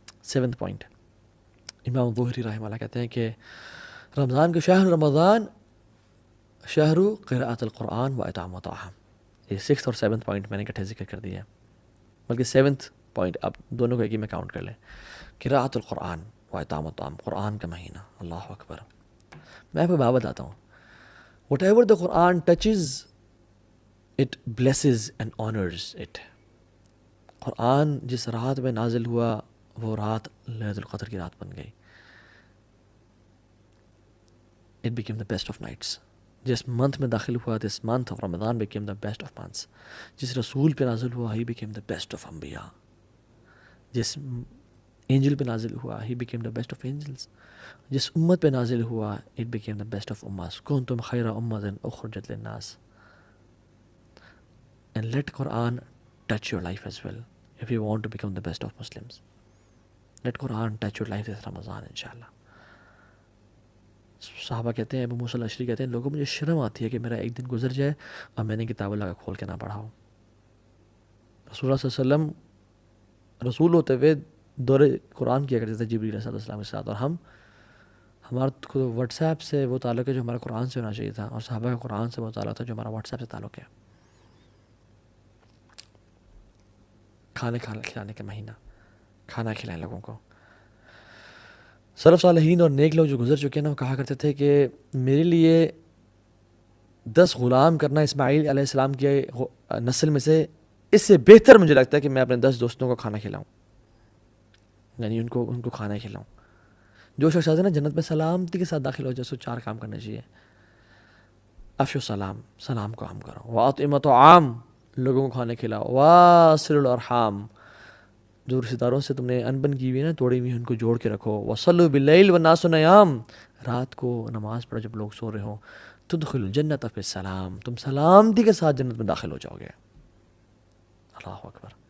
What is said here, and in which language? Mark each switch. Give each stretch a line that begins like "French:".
Urdu: 7th point, امام ظہری رحمہ اللہ کہتے ہیں کہ رمضان کے
Arabic: شہر رمضان شہر قراءۃ القرآن و اطعام الطعام.
Urdu: یہ 6th اور 7th پوائنٹ میں نے اکٹھے ذکر کر دیا ہے، بلکہ 7th پوائنٹ آپ دونوں کو ایک ہی میں کاؤنٹ کر لیں.
Arabic: قراءۃ القرآن و اطعام الطعام،
Urdu: قرآن کا مہینہ. اللہ اکبر. میں آپ کو بات بتاتا ہوں،
English: whatever the Quran touches it blesses and honors it.
Urdu: قرآن جس رات میں نازل ہوا وہ رات لیلۃ القدر کی رات بن گئی.
English: It became the best of nights.
Urdu: جس منتھ میں داخل ہوا،
English: this month of Ramadan became the best of months.
Urdu: جس رسول پہ نازل ہوا
English: he became the best of انبیاء.
Urdu: جس اینجل پہ نازل ہوا
English: he became the best of angels.
Urdu: جس امت پہ نازل ہوا
English: it became the best of امت.
Arabic: کنتم خیر امت اخرجت للناس.
English: And let Quran touch your life as well if you want to become the best of Muslims. Let Quran touch your life this Ramadan inshallah.
Urdu: صحابہ کہتے ہیں، ابو موسیٰ الاشعری کہتے ہیں، لوگوں مجھے شرم آتی ہے کہ میرا ایک دن گزر جائے اور میں نے کتاب اللہ کا کھول کے نہ پڑھا ہو. رسول اللہ صلی اللہ علیہ وسلم رسول ہوتے ہوئے دور قرآن کیا کرتے تھے جبریل علیہ السلام کے ساتھ، اور ہم ہمارا خود واٹس ایپ سے وہ تعلق ہے جو ہمارا قرآن سے ہونا چاہیے تھا، اور صحابہ کا قرآن سے وہ تعلق تھا جو ہمارا واٹس ایپ سے تعلق ہے. کھانے کھلانے کا مہینہ، کھانا کھلائیں لوگوں کو. سلف صالحین اور نیک لوگ جو گزر چکے ہیں نا، وہ کہا کرتے تھے کہ میرے لیے 10 غلام کرنا اسماعیل علیہ السلام کی نسل میں سے اس سے بہتر مجھے لگتا ہے کہ میں اپنے 10 دوستوں کو کھانا کھلاؤں، یعنی ان کو کھانا کھلاؤں. جو شخص ہے نا جنت میں سلامتی کے ساتھ داخل ہو جائے، اس کو 4 کام کرنے چاہیے.
Arabic: افشو السلام،
Urdu: سلام کو عام کرو.
Arabic: واطعموا الطعام،
Urdu: لوگوں کو کھانا کھلاؤ.
Arabic: واصلوا الارحام،
Urdu: جو رشتہ داروں سے تم نے انبن کی ہوئی ہے نا، توڑی ہوئی ان کو جوڑ کے رکھو.
Arabic: وصلوا باللیل والناس نیام،
Urdu: رات کو نماز پڑھو جب لوگ سو رہے ہوں.
Arabic: تدخلوا الجنت بالسلام،
Urdu: تم سلامتی کے ساتھ جنت میں داخل ہو جاؤ گے. اللہ اکبر.